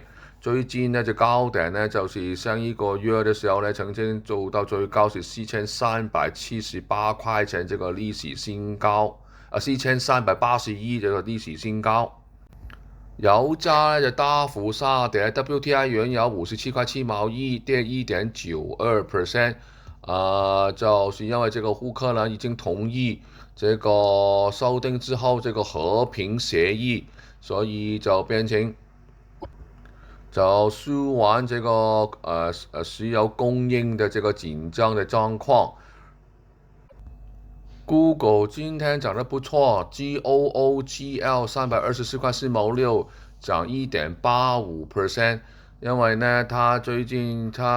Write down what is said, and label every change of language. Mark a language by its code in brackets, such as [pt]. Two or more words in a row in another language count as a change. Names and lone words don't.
[zh] 最近呢，这高点呢，就是上一个月的时候呢，曾经做到最高是4378块钱这个历史新高，4381这个历史新高。油价呢就大幅下跌 ，WTI 原油57块7毛1，跌 1.92%。就是因为这个乌克兰已经同意這個修訂之後，這個和平協議，所以就變成就舒緩這個石油供應的這個緊張的狀況。Google 今天漲得不錯，GOOGL 324.46塊，漲1.85%，因為呢，它最近